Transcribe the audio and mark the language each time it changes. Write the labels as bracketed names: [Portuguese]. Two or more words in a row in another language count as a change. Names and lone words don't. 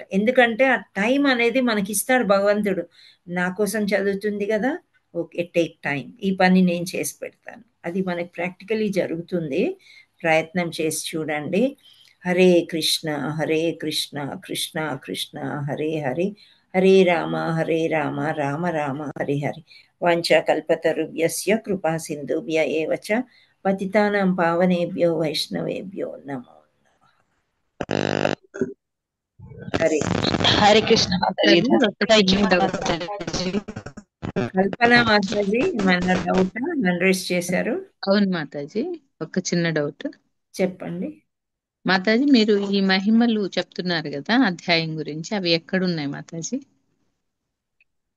[Telugu] ఎందుకంటే ఆ టైం అనేది మనకి ఇస్తాడు భగవంతుడు. నా కోసం చదువుతుంది కదా, [English] okay take time, [Telugu] ఈ పని నేను చేసి పెడతాను. అది మనకి ప్రాక్టికలీ జరుగుతుంది. ప్రయత్నం చేసి చూడండి. [Sanskrit] హరే కృష్ణ కృష్ణ కృష్ణ హరే హరే, హరే రామ రామ రామ హరే హరే. వాంఛాకల్పతరుభ్యస్య కృపా సింధుభ్య ఏవ చ పతితానాం పావనేభ్యో వైష్ణవేభ్యో నమో నమః. [Telugu] హరే కృష్ణ మాతాజీ. కల్పన మాతాజీ మన డౌట్ అడ్రస్ చేశారు. అవును మాతాజీ, ఒక చిన్న డౌట్ చెప్పండి మాతాజీ. మీరు ఈ మహిమలు చెప్తున్నారు కదా అధ్యాయం గురించి, అవి ఎక్కడున్నాయి మాతాజీ?